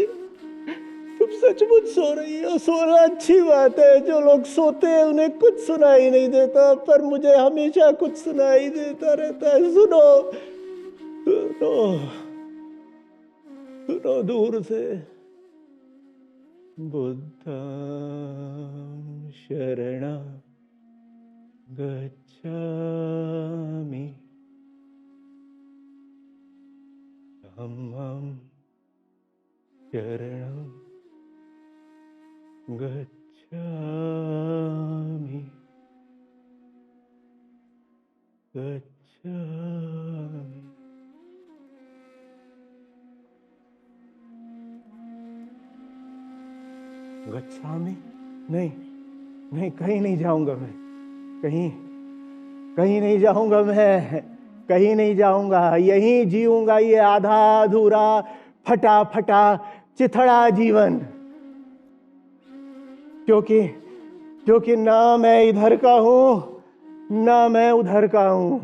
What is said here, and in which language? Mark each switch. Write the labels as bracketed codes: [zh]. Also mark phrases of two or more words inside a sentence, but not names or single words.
[hi] तुम सचमुच सो रही हो? सोना अच्छी बात है। जो लोग सोते हैं उन्हें कुछ सुनाई नहीं देता, पर मुझे हमेशा कुछ सुनाई देता रहता है। सुनो सुनो सुनो दूर से। [pi] बुद्धं शरणं गच्छामि, धम्मं शरणं गच्छामि, गच्छामि। [hi] गच्छामि? नहीं नहीं, कहीं नहीं जाऊंगा मैं। कहीं नहीं जाऊंगा मैं। कहीं नहीं जाऊंगा। यहीं जीऊंगा ये आधा अधूरा फटा फटा चिथड़ा जीवन। क्योंकि ना मैं इधर का हूं ना मैं उधर का हूं।